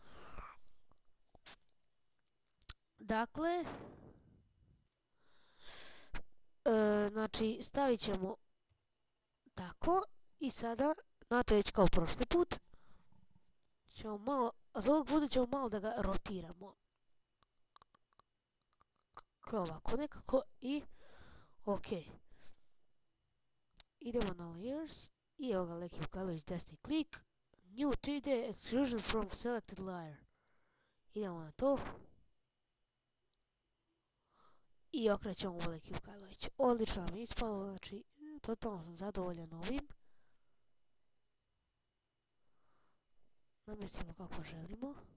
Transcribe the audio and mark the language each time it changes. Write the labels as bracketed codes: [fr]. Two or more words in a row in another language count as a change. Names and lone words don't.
[sr] Dakle, znači stavit ćemo tako i sada, znate već kao prošli put, ćemo malo, a za ovog puta ćemo malo da ga rotiramo. Kao ovako nekako i ok. Idemo na layers i evo ga Leki Vukajlović, desni klik, [en] new 3D extrusion from selected layer. [sr] Idemo na to. I okrećemo u Leki Vukajlović. Odlično nam je ispalo, znači totalno sam zadovoljan ovim. Namestimo kako želimo.